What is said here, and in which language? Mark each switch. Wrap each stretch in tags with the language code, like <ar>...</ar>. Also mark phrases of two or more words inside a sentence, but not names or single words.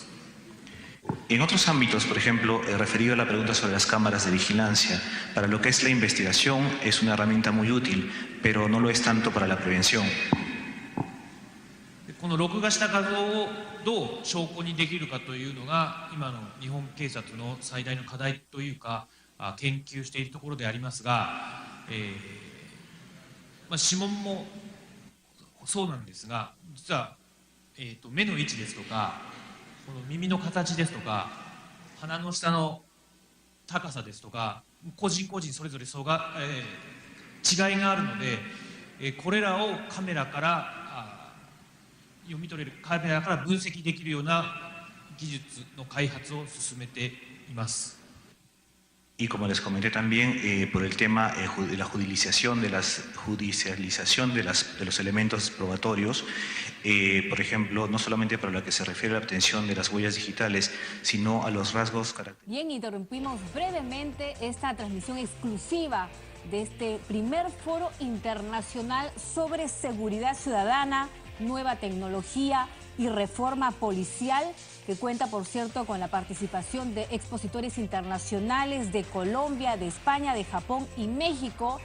<es>En otros ámbitos, por ejemplo, referido a la pregunta sobre las cámaras de vigilancia, para lo que es la investigación es una herramienta muy útil, pero no lo es tanto para la prevención.</es> <ja>この録画した画像をどう証拠にできるかというのが今の日本警察の最大の課題というか研究しているところでありますが、指紋もそうなんですが、実は、目の位置ですとかこの耳の形ですとか鼻の下の高さですとか個人個人それぞれ違いがあるので、これらをカメラから読み取れる、カメラから分析できるような技術の開発を進めています。</ja> <es>Y como les comenté también, por el tema de la judicialización de los elementos probatorios, por ejemplo, no solamente para lo que se refiere a la obtención de las huellas digitales, sino a los rasgos característicos. Bien, interrumpimos brevemente esta transmisión exclusiva de este primer foro internacional sobre seguridad ciudadana, nueva tecnología y reforma policial, que cuenta, por cierto, con la participación de expositores internacionales de Colombia, de España, de Japón y México.</es>